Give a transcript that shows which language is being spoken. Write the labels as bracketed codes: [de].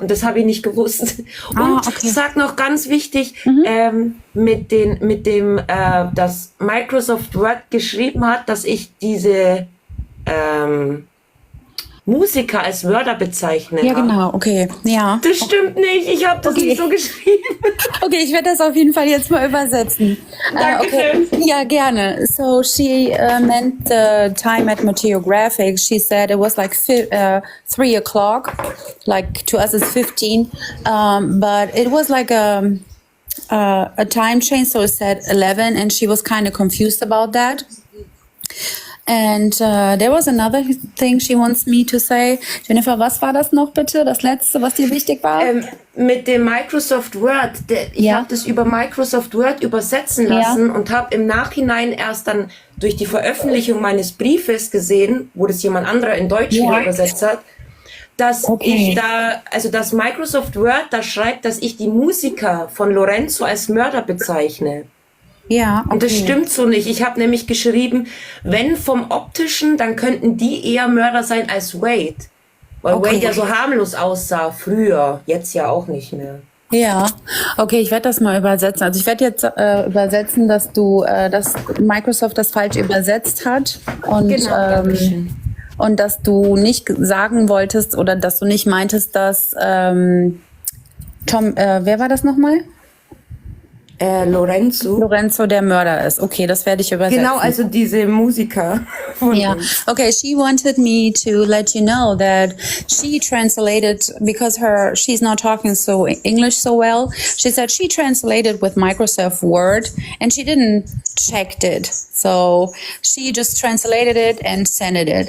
[de] Und das habe ich nicht gewusst. Und sag noch ganz wichtig, mit dem, das Microsoft Word geschrieben hat, dass ich diese Musiker als Wörter bezeichne. Ja, genau, okay, ja. Das stimmt nicht, ich habe das nicht so geschrieben. Okay, ich werde das auf jeden Fall jetzt mal übersetzen. Dankeschön. Okay. Ja, gerne. [en] So she meant the time at Matteo Graphics. She said it was like 3 o'clock, like to us it's 15, but it was like a time change, so it said 11, and she was kind of confused about that. And there was another thing she wants me to say. [de] Jennifer, was war das noch bitte? Das letzte, was dir wichtig war? Mit dem Microsoft Word. Ich habe das über Microsoft Word übersetzen lassen und habe im Nachhinein erst dann durch die Veröffentlichung meines Briefes gesehen, wo das jemand anderer in Deutsch übersetzt hat, dass ich da, also dass Microsoft Word da schreibt, dass ich die Musiker von Lorenzo als Mörder bezeichne. Ja, okay. Und das stimmt so nicht. Ich habe nämlich geschrieben, wenn vom Optischen, dann könnten die eher Mörder sein als Wade. Weil Wade ja so harmlos aussah früher, jetzt ja auch nicht mehr. Ja, okay, ich werde das mal übersetzen. Also ich werde jetzt übersetzen, dass dass Microsoft das falsch übersetzt hat und und dass du nicht sagen wolltest oder dass du nicht meintest, dass Tom, wer war das nochmal? Lorenzo der Mörder ist. Okay, das werde ich übersetzen. Genau, also diese Musiker. [en] Yeah. Okay, she wanted me to let you know that she translated, because she's not talking so English so well. She said she translated with Microsoft Word and she didn't check it. So she just translated it and sent it.